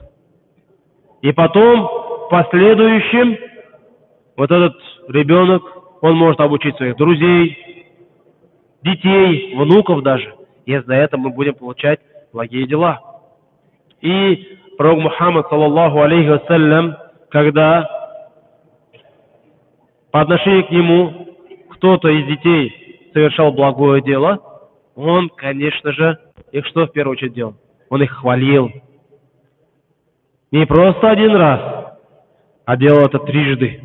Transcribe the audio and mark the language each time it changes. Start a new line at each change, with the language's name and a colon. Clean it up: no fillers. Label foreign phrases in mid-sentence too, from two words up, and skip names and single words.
Russian: И потом, в последующем, вот этот ребенок, он может обучить своих друзей, детей, внуков даже. И за это мы будем получать благие дела. И пророк Мухаммад,
Arabic: صلى الله عليه وسلم,
Russian: когда по отношению к нему кто-то из детей совершал благое дело, он, конечно же, их что в первую очередь делал? Он их хвалил. Не просто один раз, а делал это трижды.